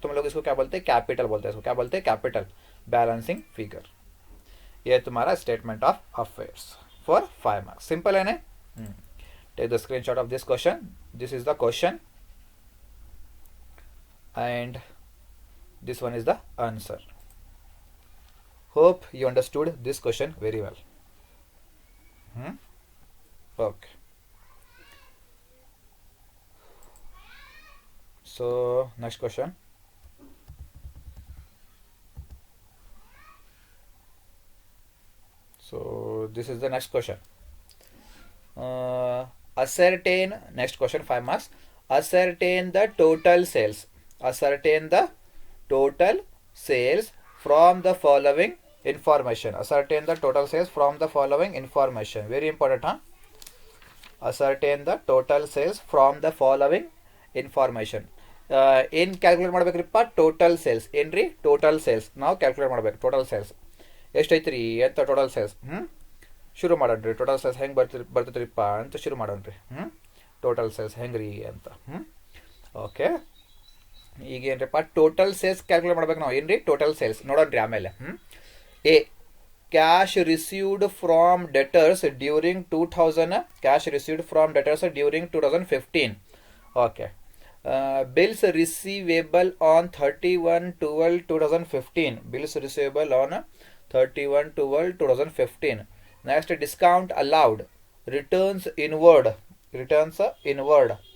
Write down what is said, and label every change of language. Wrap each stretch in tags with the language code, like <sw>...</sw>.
<hi>तुम लोग इसको क्या बोलते हैं, कैपिटल बोलते हैं इसको, क्या बोलते हैं, कैपिटल बैलेंसिंग फिगर। ये तुम्हारा</hi> <en>Statement of affairs for 5 marks. Simple</en> <hi>है ना।</hi> <en>Take the screenshot of this question, this is the question and this one is the answer. Hope you understood this question very well. Okay, so next question. So this is the next question. Ascertain, next question, 5 marks. Ascertain the total sales. Ascertain the total sales from the following information. Ascertain the total sales from the following information. Very important, huh? Ascertain the total sales from the following information.</en> <kn>ಏನು</kn> <en>calculate</en> <kn>ಮಾಡ್ಬೇಕ್ರಿಪ್ಪ, total sales ಏನ್ರಿ, total sales ನಾವು calculate ಮಾಡ್ಬೇಕು. Total sales ಎಷ್ಟೈತ್ರಿ ಅಂತ, total sales ಶುರು ಮಾಡೋಣ್ರಿ. Total sales ಹೆಂಗೆ ಬರ್ತೈತ್ರಿಪ್ಪ ಅಂತ ಶುರು ಮಾಡೋಣ್ರಿ. ಟೋಟಲ್ ಸೇಲ್ಸ್ ಹೆಂಗ್ರಿ ಅಂತ. ಓಕೆ, ಈಗ ಏನ್ರಿಪ್ಪ, ಟೋಟಲ್ ಸೇಲ್ಸ್ ಕ್ಯಾಲ್ಕುಲೇಟ್ ಮಾಡ್ಬೇಕು ನಾವು. ಏನ್ರಿ</kn> <en>total sales</en> <kn>ನೋಡೋಣ್ರಿ ಆಮೇಲೆ.</kn> <en>A, cash received from debtors during 2000, cash received from debtors during 2015. Okay, bills receivable on 31/12/2015. Bills receivable on 31/12/2015. Next, discount allowed, returns inward, returns inward.</en>